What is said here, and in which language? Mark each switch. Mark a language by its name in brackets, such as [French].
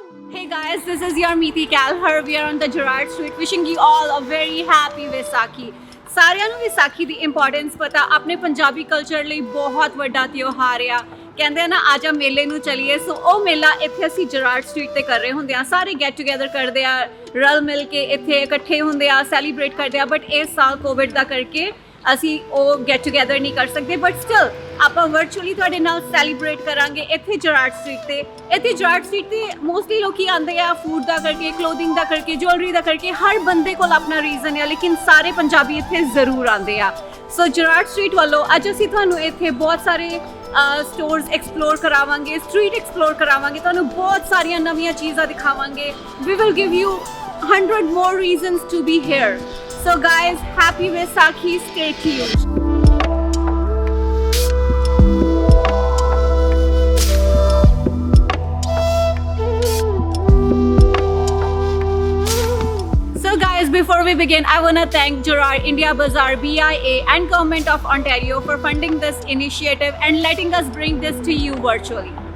[English] Hey guys, this is your Meeti Kalhar. We are on the Gerrard Street wishing you all a very happy Vaisakhi. [Punjabi] ਸਾਰਿਆਂ ਨੂੰ ਵਿਸਾਖੀ ਦੀ importance ਪਤਾ ਆਪਣੇ Punjabi culture ਲਈ ਬਹੁਤ ਵੱਡਾ ਤਿਉਹਾਰ ਆ ਕਹਿੰਦੇ ਆ ਨਾ ਆਜਾ ਮੇਲੇ ਨੂੰ ਚਲੀਏ ਸੋ ਉਹ ਮੇਲਾ ਇੱਥੇ ਅਸੀਂ ਜਰਾਰਡ ਸਟਰੀਟ ਤੇ ਕਰ ਰਹੇ ਹੁੰਦੇ ਆ ਸਾਰੇ ਗੈਟ ਟੂਗੇਦਰ ਕਰਦੇ ਆ ਰਲ ਮਿਲ ਕੇ ਇੱਥੇ ਇਕੱਠੇ ਹੁੰਦੇ ਆ ਸੈਲੀਬ੍ਰੇਟ ਕਰਦੇ ਆ ਬਟ ਇਸ ਸਾਲ ਕੋਵਿਡ ਦਾ ਕਰਕੇ ਅਸੀਂ ਉਹ ਗੈਟ ਟੂਗੇਦਰ ਨਹੀਂ ਕਰ ਸਕਦੇ ਬਟ ਸਟਿਲ ਆਪਾਂ ਵਰਚੁਅਲੀ ਤੁਹਾਡੇ ਨਾਲ ਸੈਲੀਬ੍ਰੇਟ ਕਰਾਂਗੇ ਇੱਥੇ ਜਰਾਰਡ ਸਟਰੀਟ ਤੇ ਇੱਥੇ ਜਰਾਰਡ ਸਟਰੀਟ ਤੇ ਮੋਸਟਲੀ ਲੋਕੀ ਆਉਂਦੇ ਆ ਫੂਡ ਦਾ ਕਰਕੇ ਕਲੋਥਿੰਗ ਦਾ ਕਰਕੇ ਜੁਐਲਰੀ ਦਾ ਕਰਕੇ ਹਰ ਬੰਦੇ ਕੋਲ ਆਪਣਾ ਰੀਜ਼ਨ ਹੈ ਲੇਕਿਨ ਸਾਰੇ ਪੰਜਾਬੀ ਇੱਥੇ ਜ਼ਰੂਰ ਆਉਂਦੇ ਆ ਸੋ ਜਰਾਰਡ ਸਟਰੀਟ ਵੱਲੋਂ ਅੱਜ ਅਸੀਂ ਤੁਹਾਨੂੰ ਇੱਥੇ ਬਹੁਤ ਸਾਰੇ ਸਟੋਰਸ ਐਕਸਪਲੋਰ ਕਰਾਵਾਂਗੇ ਸਟਰੀਟ ਐਕਸਪਲੋਰ ਕਰਾਵਾਂਗੇ ਤੁਹਾਨੂੰ ਬਹੁਤ ਸਾਰੀਆਂ ਨਵੀਆਂ ਚੀਜ਼ਾਂ ਦਿਖਾਵਾਂਗੇ [English] We will give you 100 more reasons to be here. So guys, happy Vaisakhi, stay tuned. So guys, before we begin, I want to thank Gerrard India Bazaar, BIA and Government of Ontario for funding this initiative and letting us bring this to you virtually.